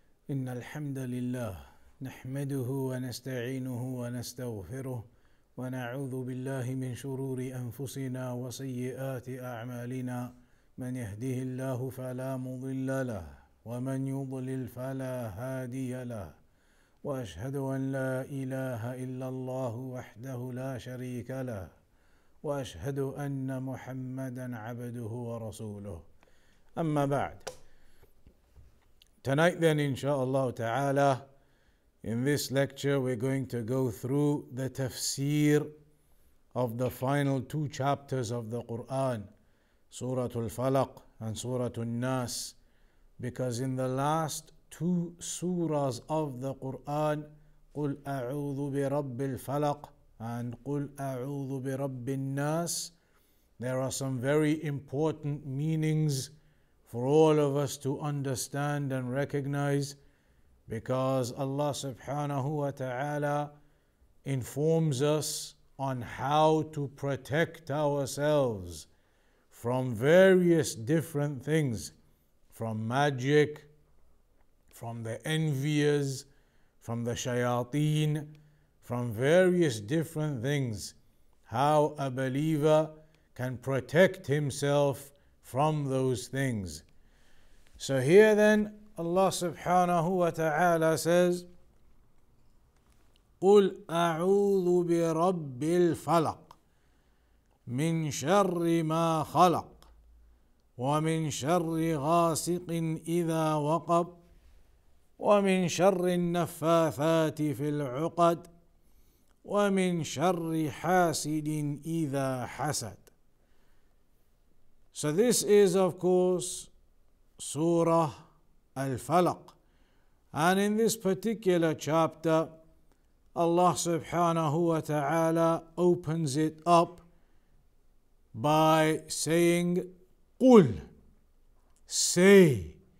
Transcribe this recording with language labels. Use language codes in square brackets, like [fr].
[ar] إن الحمد لله نحمده ونستعينه ونستغفره ونعوذ بالله من شرور أنفسنا وسيئات أعمالنا من يهده الله فلا مضل له ومن يضلل فلا هادي له وأشهد أن لا إله إلا الله وحده لا شريك له وأشهد أن محمدا عبده ورسوله أما بعد. [en] Tonight then, inshaAllah ta'ala, in this lecture we're going to go through the tafseer of the final two chapters of the Quran, Surah Al-Falaq and Surah Al-Nas, because in the last two surahs of the Quran, [ar] قُلْ أَعُوذُ بِرَبِّ الْفَلَقِ [en] and [ar] قُلْ أَعُوذُ بِرَبِّ النَّاسِ, [en] there are some very important meanings for all of us to understand and recognize, because Allah subhanahu wa ta'ala informs us on how to protect ourselves from various different things, from magic, from the enviers, from the shayateen, from various different things, how a believer can protect himself from those things. So here then Allah subhanahu wa ta'ala says, [ar] قُلْ أَعُوذُ بِرَبِّ الْفَلَقِ مِنْ شَرِّ مَا خَلَقَ وَمِنْ شَرِّ غَاسِقٍ إِذَا وَقَبَ وَمِنْ شَرِّ النَّفَّاثَاتِ فِي الْعُقَدِ وَمِنْ شَرِّ حَاسِدٍ إِذَا حَسَدَ. [en] So this is of course Surah Al-Falaq, and in this particular chapter Allah subhanahu wa ta'ala opens it up by saying قُل, say.